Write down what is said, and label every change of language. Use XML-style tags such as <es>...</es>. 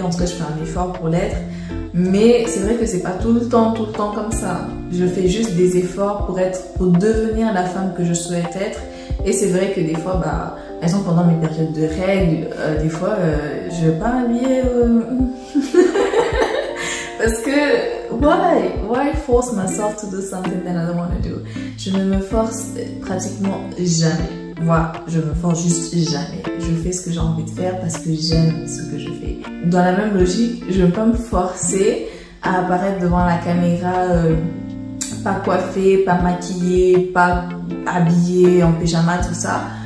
<fr>En tout cas, je fais un effort pour l'être. Mais c'est vrai que c'est pas tout le temps comme ça. Je fais juste des efforts pour devenir la femme que je souhaite être. Et c'est vrai que des fois, bah, par exemple, pendant mes périodes de règles, des fois, je vais pas m'habiller. Parce que,</fr> <en>why force myself to do something that I don't want to do?</en> <fr>Je ne me force pratiquement jamais. Voilà, je me force juste jamais. Je fais ce que j'ai envie de faire parce que j'aime ce que je fais. Dans la même logique, je ne peux pas me forcer à apparaître devant la caméra pas coiffée, pas maquillée, pas habillée en pyjama, tout ça.</fr>